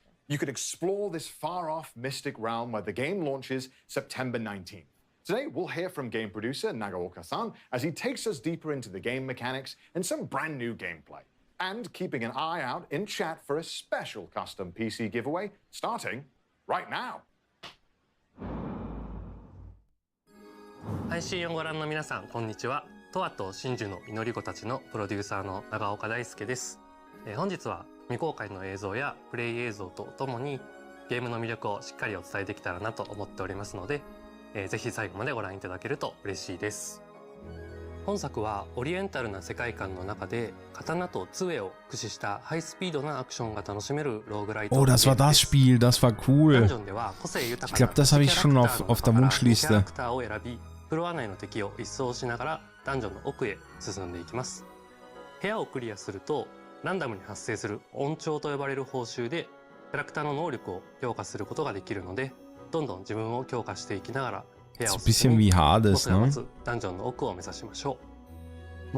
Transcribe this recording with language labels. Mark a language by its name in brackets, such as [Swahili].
[English] You can explore this far-off mystic realm where the game launches September 19th. Today, we'll hear from game producer Nagaoka-san as he takes us deeper into the game mechanics and some brand new gameplay. And keeping an eye out in chat for a special custom PC giveaway starting right now. [Japanese] 配信をご覧の皆さん、こんにちは。トアと真珠の祈り子たちのプロデューサーの長岡大輔です。本日は未公開の映像やプレイ映像とともにゲームの魅力をしっかりお伝えできたらなと思っておりますので、ぜひ最後までご覧いただけると嬉しいです。本作はオリエンタルな世界観の中で刀と杖を駆使したハイスピードなアクションが楽しめるローグライト。 [German] Oh, das war das Spiel, das war cool. Ich glaube, das habe ich schon auf der Wunschliste. [Japanese] フロア内の敵を一掃しながらダンジョンの奥へ進んでいきます。部屋をクリアするとランダムに発生する音調と呼ばれる報酬でキャラクターの能力を強化することができるので、どんどん自分を強化していきながら部屋を進み、ボスが待つダンジョンの奥を目指しましょう。